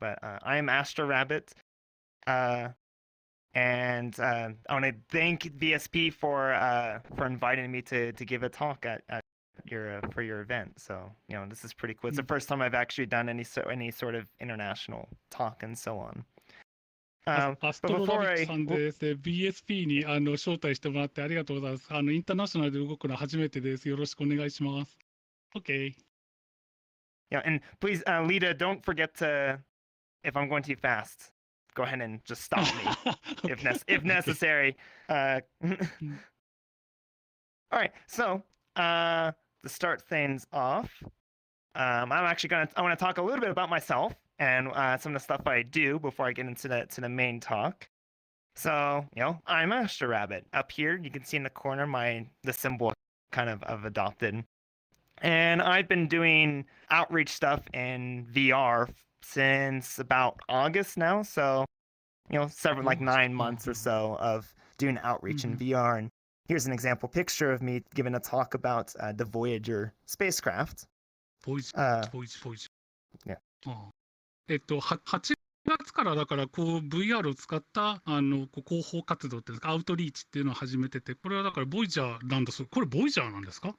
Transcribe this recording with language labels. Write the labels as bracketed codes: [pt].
[en] But I am AstroRabbit, and I want to thank VSP for inviting me to give a talk at for your event. So this is pretty cool. It's the first time I've actually done any sort of international talk and so on. [ja] アストロラビットさんです。VSP に招待してもらってありがとうございます。インターナショナルで動くのは初めてです。よろしくお願いします。 [en] Okay. Yeah, and please, Lita, don't forget to, if I'm going too fast, go ahead and just stop me if necessary. All right, so to start things off, I want to talk a little bit about myself and some of the stuff I do before I get into the main talk. So, I'm AstroRabbit. Up here, you can see in the corner the symbol kind of adopted. And I've been doing outreach stuff in VR since about August now. So, several, like 9 months or so of doing outreach in VR. And here's an example picture of me giving a talk about the Voyager spacecraft. [ja] ボイジ、 [en] Yeah. [ja] 8月からだからこう VR を使ったこう広報活動っていうんですか、アウトリーチっていうのを始めてて、これはだからボイジャーなんだそう。これボイジャーなんですか？